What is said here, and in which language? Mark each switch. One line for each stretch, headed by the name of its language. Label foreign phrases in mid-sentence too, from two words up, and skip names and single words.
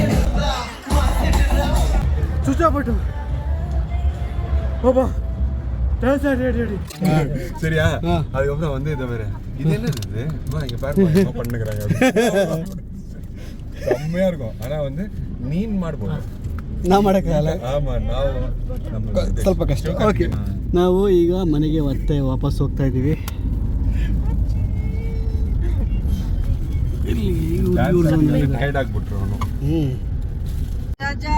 Tamil: ಚುಚ್ಚಾಪಟ್ಟು ಬಾಬಾ சரியா அதுக்கப்புறம் வந்து இதை வேற இது என்னது இங்க பாருங்க பண்ணுகிறாங்க செம்மையா இருக்கும் ஆனா வந்து
Kannada: ನೀನ್ ಮಾಡ್ಬೋದು ನಾವು ಮಾಡೋಕ್ಕಾಗಲ್ಲ. ಆಮಾ ನಾವು ಸ್ವಲ್ಪ ಕಷ್ಟ. ಓಕೆ, ನಾವು ಈಗ ಮನೆಗೆ ಮತ್ತೆ ವಾಪಸ್ ಹೋಗ್ತಾ ಇದ್ದೀವಿ. ಟೈರ್ಡ್ ಆಗ್ಬಿಟ್ರು ಅವನು. ರಾಜಾ